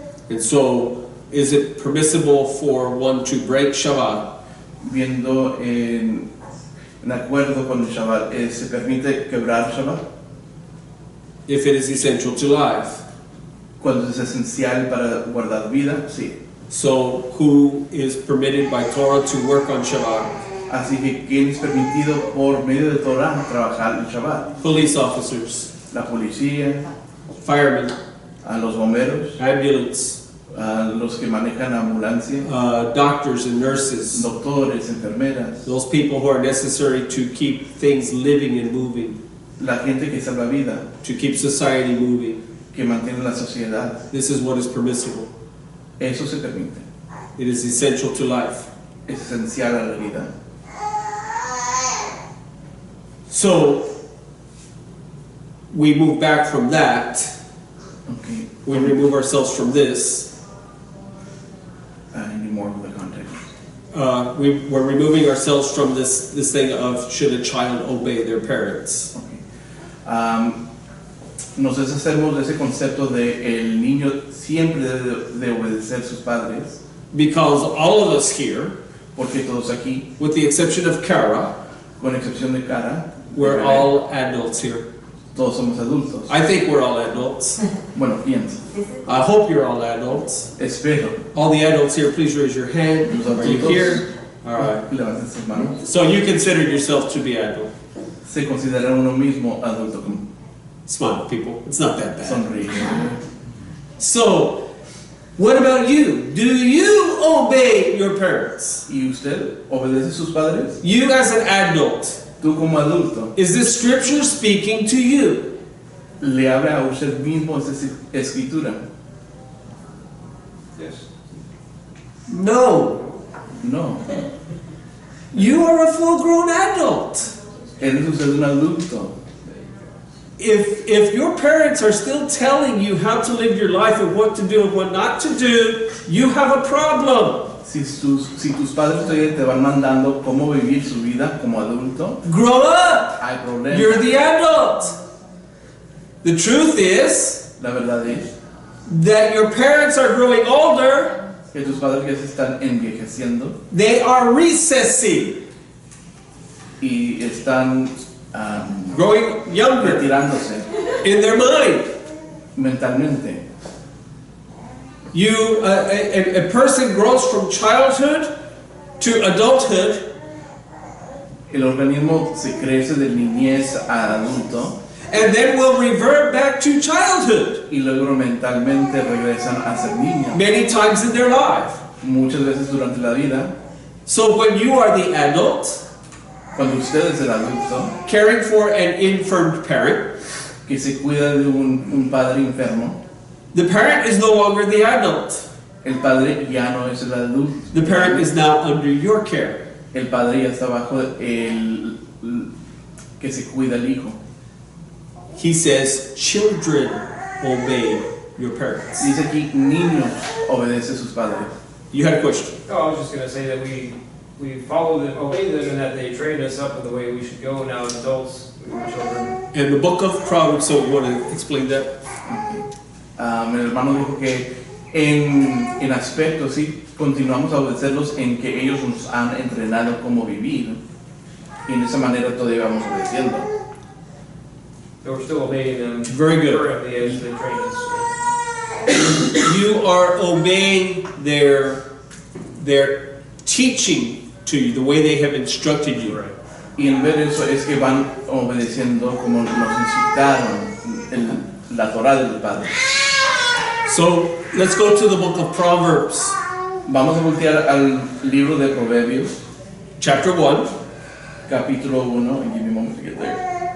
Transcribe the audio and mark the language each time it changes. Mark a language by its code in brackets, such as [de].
[en] And so, is it permissible for one to break Shabbat? [es] Viendo en acuerdo con el Shabbat, ¿se permite quebrar Shabbat? [en] If it is essential to life. [es] Cuando es esencial para guardar vida, sí. [en] So, who is permitted by Torah to work on Shabbat? [es] Así que, ¿quién es permitido por medio de Torah trabajar el Shabbat? [en] Police officers, [es] La policía, [en] firemen, [es] a los bomberos, [en] ambulance, [es] a los que manejan ambulancia, [en] doctors and nurses, [es] doctores, enfermeras, [en] those people who are necessary to keep things living and moving, [es] la gente que salva vida, [en] to keep society moving. [es] que mantiene la sociedad. [en] This is what is permissible. [es] Eso se permite. [en] It is essential to life. [es] Es esencial a la vida. [en] So, we move back from that. Okay. We remove ourselves from this. Any more of the context? We're removing ourselves from this thing of should a child obey their parents. Okay. [es] Nos deshacemos de ese concepto de el niño siempre debe de obedecer a sus padres, [en] Because all of us here, [es] porque todos aquí, [en] with the exception of Kara, [es] con excepción de Cara, [en] we're all adults here. [es] todos somos adultos. [en] I think we're all adults. [es] Bueno, pienso. [en] I hope you're all adults. [es] Espero. [en] All the adults here, please raise your hand. [es] Los [en] Are you [es] adultos, [en] here? All right. [es] levanten sus manos. [en] So you consider yourself to be adult. [es] Se considera uno mismo adulto. [en] Smile, people. It's not that bad. [es] Sonríe. [en] So, what about you? Do you obey your parents? [es] ¿Y usted obedece a sus padres? [en] You as an adult. [es] Tú como adulto, [en] Is this scripture speaking to you? [es] ¿le habla a usted mismo esta escritura? [en] Yes. No. No. You are a full-grown adult. [es] Eres usted un adulto. [en] If your parents are still telling you how to live your life and what to do and what not to do, you have a problem. [es] Si tus padres todavía te van mandando cómo vivir su vida como adulto, [en] Grow up. [es] hay problemas. [en] You're the adult. The truth is [es] La verdad es [en] that your parents are growing older. [es] que tus padres ya se están envejeciendo [en] They are recessing, [es] y están [en] growing younger [es] retirándose [en] in their mind. [es] mentalmente. [en] A person grows from childhood to adulthood, [es] el organismo se crece de niñez a adulto [en] and then will revert back to childhood [es] y luego mentalmente regresan a ser niños [en] many times in their life. [es] muchas veces durante la vida. [en] So when you are the adult, [es] Cuando usted es el adulto [en] caring for an infirm parent, [es] que se cuida de un padre enfermo, [en] the parent is no longer the adult. [es] el padre ya no es el adulto. [en] The parent is now under your care. [es] El padre ya está bajo el que se cuida el hijo. [en] He says, children obey your parents. [es] Dice aquí, niños obedecen a sus padres. [en] You had a question. Oh, I was just going to say that we follow them, obey them, and that they train us up in the way we should go now as adults, we children. In the book of Proverbs, so you want to explain that? [es] Mi hermano dijo que en aspecto sí continuamos a obedecerlos en que ellos nos han entrenado cómo vivir y en esa manera todavía vamos obedeciendo. [en] So we're still obeying them. Very good. Currently as they train us. You are obeying their teaching to you, the way they have instructed you. Right. [es] Y en ver eso es que van obedeciendo como nos instructaron la Torah del Padre. [en] So let's go to the book of Proverbs, [es] Vamos a voltear al libro de Proverbios, [en] chapter 1. [es] capítulo 1, [en] and give me a moment to get there.